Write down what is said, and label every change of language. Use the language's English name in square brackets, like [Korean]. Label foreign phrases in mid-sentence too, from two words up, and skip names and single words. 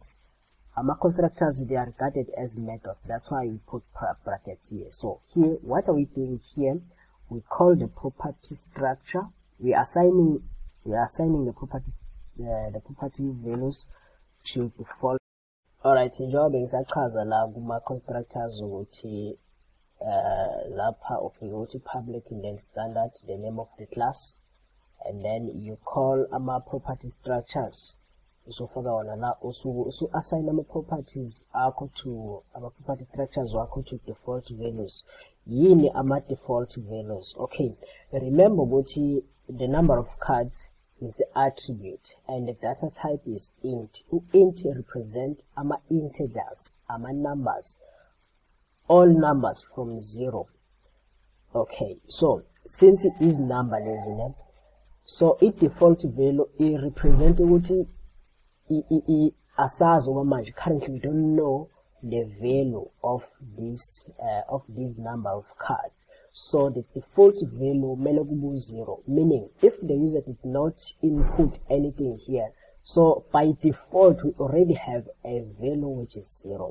[English] My constructors, they are regarded as method, that's why we put brackets here. So here, what are we doing here? We call the property structure. We are assigning the property values to default Alright, [Zulu] njengoba ngisachaza la kuma constructors ukuthi lapha ufika ukuthi [English] public and then standard, the name of the class, and then you call ama property structures. [Zulu] Usofaka wona la usu assign ama properties akho to ama [English] property structures [Zulu] wakho [English] to default values. [Zulu] Yini ama [English] default values? Okay, remember ukuthi the number of cards is the attribute and the data type is int. Int represent ama integers, ama numbers, all numbers from 0. Okay, so since it is number, so its default value it represents [Zulu] ukuthi asazi manje. [English] Currently we don't know the value of this number of cards, so the default value [Zulu] mele kube [English] 0, meaning if the user did not input anything here, so by default we already have a value which is 0.